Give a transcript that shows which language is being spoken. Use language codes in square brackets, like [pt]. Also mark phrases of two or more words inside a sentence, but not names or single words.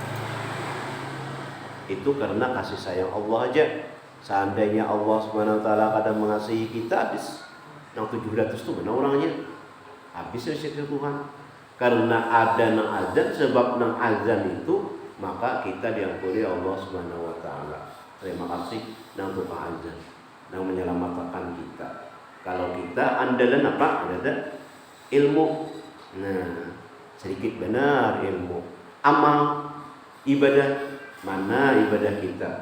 [bjn] Itu karena kasih sayang Allah aja. Seandainya Allah [ar] سبحانه وتعالى [bjn] kadang mengasihi kita habis yang 700 tuh mana orangnya? Habis rezeki Tuhan. Karena ada nang azan, sebab nang azan itu maka kita diampuni Allah [ar] سبحانه وتعالى. [bjn] Terima kasih nang tukang azan, nang menyelamatkan kita. [id] Kalau kita andalan apa? Ada ilmu. Nah, sedikit benar ilmu. Amal, ibadah, mana ibadah kita?